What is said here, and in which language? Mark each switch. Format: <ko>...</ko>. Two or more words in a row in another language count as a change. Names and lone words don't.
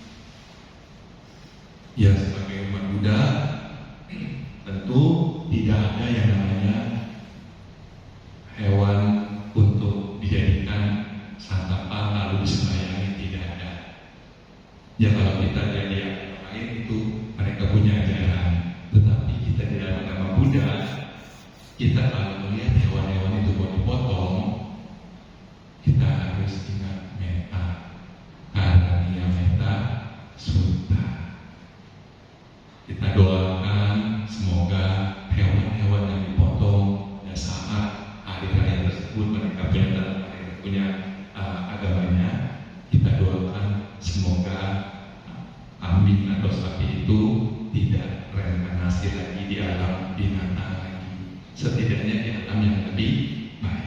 <id>Ya, sebagai umat Buddha, tentu tidak ada yang namanya hewan untuk dijadikan santapan lalu disembayangi, tidak ada. Ya, kalau kita jadi yang lain itu mereka punya ajaran, tetapi kita di dalam agama Buddha, kita kalau melihat hewan-hewan itu mau dipotong, kita harus ingat metta, karania metta sutta. Kita doakan semoga hewan-hewan yang dipotong pada saat hari raya tersebut mereka punya agamanya, kita doakan semoga kambing atau sapi itu tidak reinkarnasi lagi di alam binatang lagi, setidaknya di alam yang lebih baik.</id>